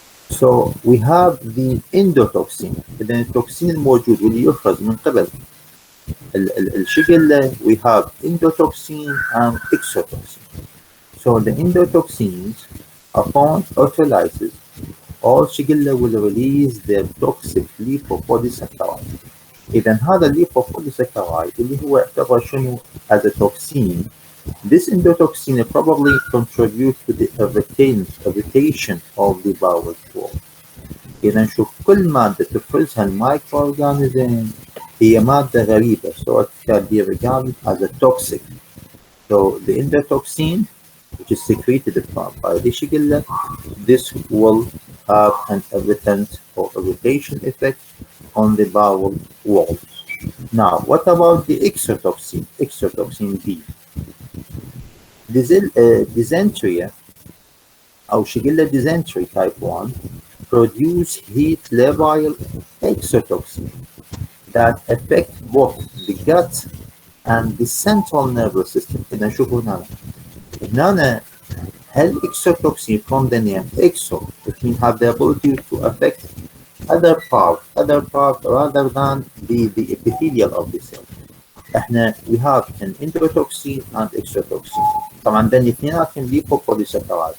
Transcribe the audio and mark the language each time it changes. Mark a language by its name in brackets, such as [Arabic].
[English] So we have the endotoxin. [Arabic] إذا التوكسين الموجود واللي يخرج من قبل الشجلة [English] we have endotoxin and exotoxin. So the endotoxins upon autolysis all shigella will release their toxic lipopolysaccharide. [Arabic] إذا هذا الليبوبوليساكرايد اللي هو يعتبر شنو [English] as a toxin. This endotoxin probably contributes to the irritation of the bowel wall. [Arabic] إذا نشوف كل مادة تفرزها المايكروorganism هي مادة غريبة, [English] so it can be regarded as a toxic. So the endotoxin, which is secreted by the shigella, this will have an irritant or irritation effect on the bowel wall. Now, what about the exotoxin? Exotoxin B. Dysentery [Arabic] أو [English] shigella dysentery type 1 produce heat labile exotoxin that affect both the gut and the central nervous system. [Arabic] إذا نشوفوا هنا هل [English] exotoxin from the name exo, it means have the ability to affect other part rather than the epithelial of the cell. [Arabic] احنا [English] we have an endotoxin and exotoxin. [Arabic] طبعا ده الاثنيناتهم lipopolysaccharide.